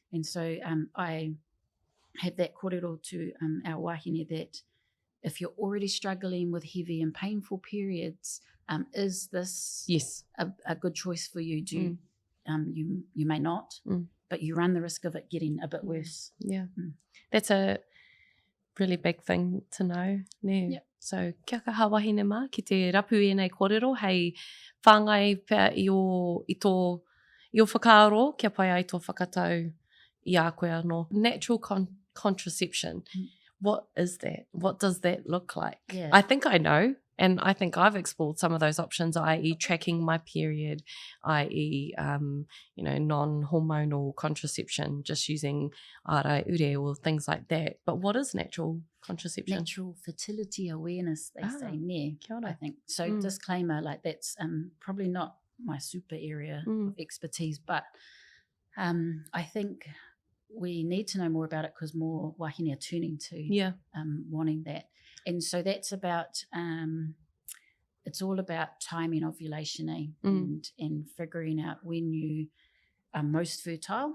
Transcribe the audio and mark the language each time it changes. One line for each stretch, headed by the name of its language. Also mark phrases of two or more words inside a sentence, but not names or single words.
English: And so I have that kōrero to our wahine that if you're already struggling with heavy and painful periods, is this a good choice for you? You may not, but you run the risk of it getting a bit worse. Yeah. That's a really big thing to know. Yep.
Māori: So kia kaha wahine mā ki te rapu e nei kōrero hei whāngai pia i tō whakaaro kia pai ai tō whakatau i a koe anō.
English: Natural contraception. What is that? What does that look like? Yeah. I think I know, and I think I've explored some of those options, i.e. tracking my period, i.e. Non-hormonal contraception, just using ara ure or things like that. But what is natural contraception? Natural fertility awareness, they say near,
Māori: kia ora.
English: I think. So disclaimer, like that's probably not my super area of expertise, but I think we need to know more about it because more wahine are turning to wanting that. And so that's about, it's all about timing ovulation and figuring out when you are most fertile.